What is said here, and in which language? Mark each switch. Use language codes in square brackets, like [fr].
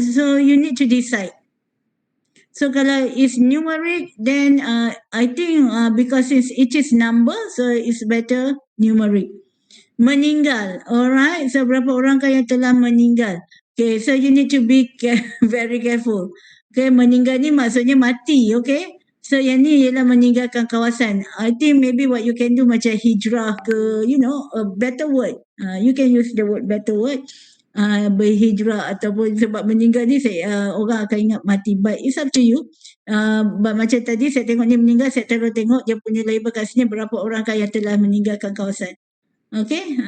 [en] So you need to decide. So kalau it's numeric, then I think because it is number, so it's better numeric. [ms] Meninggal, alright. So berapa orang kah yang telah meninggal? [en] Okay, so you need to be very careful. [ms] Okay, meninggal ni maksudnya mati, okay? So yang ni ialah meninggalkan kawasan. [en] I think maybe what you can do [ms] macam hijrah ke, [en] a better word. You can use the word better word. [ms] Berhijrah ataupun sebab meninggal ni orang akan ingat mati. [en] But it's up to you. [ms] But macam tadi saya tengok ni meninggal, saya terus tengok dia punya label kat sini berapa orang kah yang telah meninggalkan kawasan. Okay.